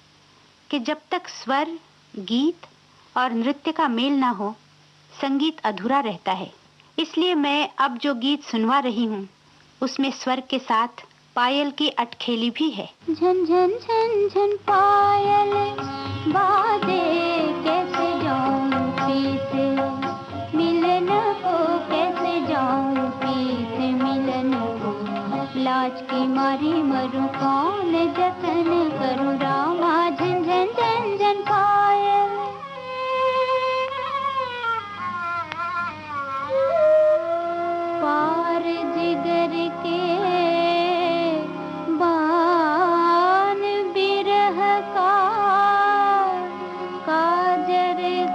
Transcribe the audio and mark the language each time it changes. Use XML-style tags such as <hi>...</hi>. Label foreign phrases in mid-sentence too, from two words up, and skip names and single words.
<hi>कि जब तक स्वर, गीत और नृत्य का मेल ना हो, संगीत अधूरा रहता है। इसलिए मैं अब जो गीत सुनवा रही हूँ, उसमें स्वर के साथ पायल की अटखेली भी है। झन झन झन झन पायल बाजे, कैसे जाऊं पीछे मिलन को, कैसे जाऊं पीछे मिलन को, लाज की मारी मरूं कौन जतन करूं रामा। झन झन झन झन पायल, पार जिगर के बान बिरह का, काजर</hi>